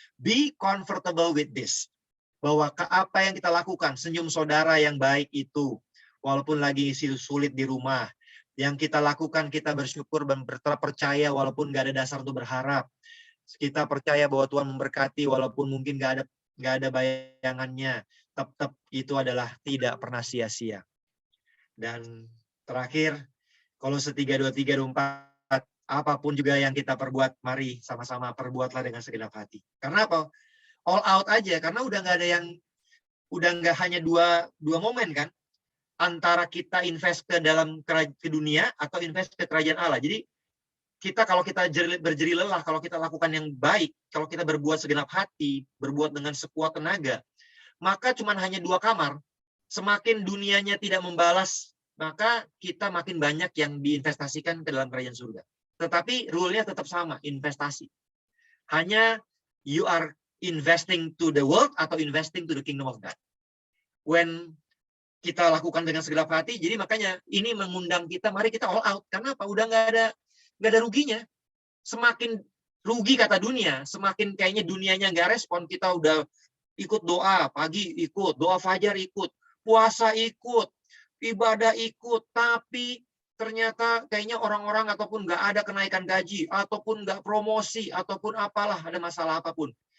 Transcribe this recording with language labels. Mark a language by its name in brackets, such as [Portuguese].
[English] Be comfortable with this. [Indonesian] Bahwa apa yang kita lakukan, senyum saudara yang baik itu, walaupun lagi sulit di rumah, yang kita lakukan, kita bersyukur dan percaya walaupun nggak ada dasar untuk berharap. Kita percaya bahwa Tuhan memberkati walaupun mungkin nggak ada bayangannya. Tetap itu adalah tidak pernah sia-sia. Dan terakhir, Kolose 3:23-24, apapun juga yang kita perbuat, mari sama-sama perbuatlah dengan segenap hati. Karena apa? [English] All out [Indonesian] aja, karena udah nggak hanya dua momen kan, antara kita invest ke dalam ke dunia atau invest ke kerajaan Allah. Jadi kalau kita berjerih lelah, kalau kita lakukan yang baik, kalau kita berbuat segenap hati, berbuat dengan sekuat tenaga, maka cuma hanya 2 kamar. Semakin dunianya tidak membalas, maka kita makin banyak yang diinvestasikan ke dalam kerajaan surga. Tetapi rule-nya tetap sama, investasi. Hanya [English] you are investing to the world [Indonesian] atau [English] investing to the kingdom of God. [Indonesian] When kita lakukan dengan segenap hati, jadi makanya ini mengundang kita, mari kita [English] all out. [Indonesian] Karena apa? Udah nggak ada ruginya. Semakin rugi kata dunia. Semakin kayaknya dunianya nggak respon, kita udah ikut doa pagi, ikut doa fajar, ikut puasa, ikut ibadah, ikut, tapi ternyata kayaknya orang-orang ataupun nggak ada kenaikan gaji, ataupun nggak promosi, ataupun apalah, ada masalah apapun.